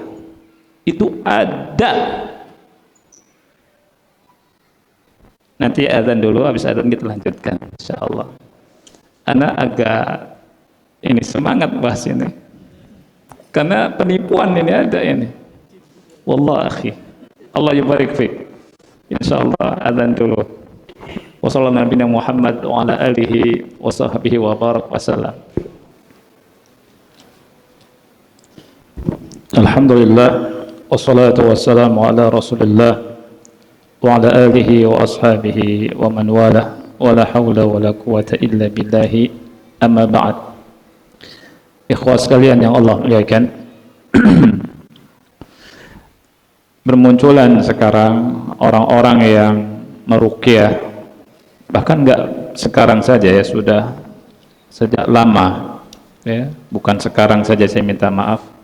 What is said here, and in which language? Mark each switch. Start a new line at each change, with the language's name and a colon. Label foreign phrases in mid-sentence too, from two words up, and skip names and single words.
Indonesian: Itu ada. Nanti azan dulu, habis azan kita lanjutkan insyaallah. Ana agak ini semangat bahas ini karena penipuan ini ada ini.
Arabic: والله أخي، الله يبارك فيك.
Indonesian: Insyaallah azan dulu.
Arabic: وصلى الله نبينا محمد وعلى آله وصحبه وبارك وسلم. الحمد لله والصلاة والسلام على رسول الله وعلى آله وأصحابه ومن والى ولا حول ولا قوة إلا بالله، أما بعد.
Indonesian: Ikhwah sekalian yang Allah muliakan, bermunculan sekarang orang-orang yang meruqyah, bahkan enggak sekarang saja, ya, sudah sejak lama, ya, bukan sekarang saja, saya minta maaf.